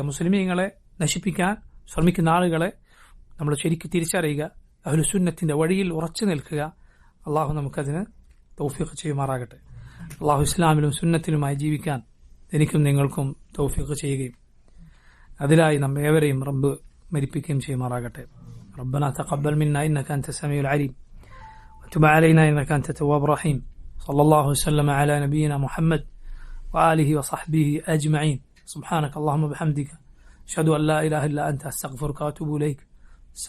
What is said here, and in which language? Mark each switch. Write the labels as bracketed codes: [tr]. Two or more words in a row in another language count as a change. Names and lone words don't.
[ml] മുസ്ലിമീങ്ങളെ നശിപ്പിക്കാൻ ശ്രമിക്കുന്ന ആളുകളെ നമ്മൾ ശരിക്കും തിരിച്ചറിയുക, അഹ്ലുസുന്നത്തിന്റെ വഴിയിൽ ഉറച്ചു നിൽക്കുക. അള്ളാഹു നമുക്കതിന് തൗഫീഖ് ചെയ്യുമാറാകട്ടെ. അള്ളാഹു ഇസ്ലാമിലും സുന്നത്തിലുമായി ജീവിക്കാൻ എനിക്കും നിങ്ങൾക്കും തൗഫീഖ് ചെയ്യുകയും അതിലായി നമ്മെ ഏവരെയും റബ്ബ് മരിപ്പിക്കുകയും ചെയ്യുമാറാകട്ടെ. [ar] ربنا تقبل منا إنك أنت السميع العليم وتب علينا إنك أنت التواب الرحيم. صلى الله وسلم على نبينا محمد وآله وصحبه أجمعين. سبحانك اللهم وبحمدك أشهد أن لا إله إلا أنت أستغفرك وأتوب إليك.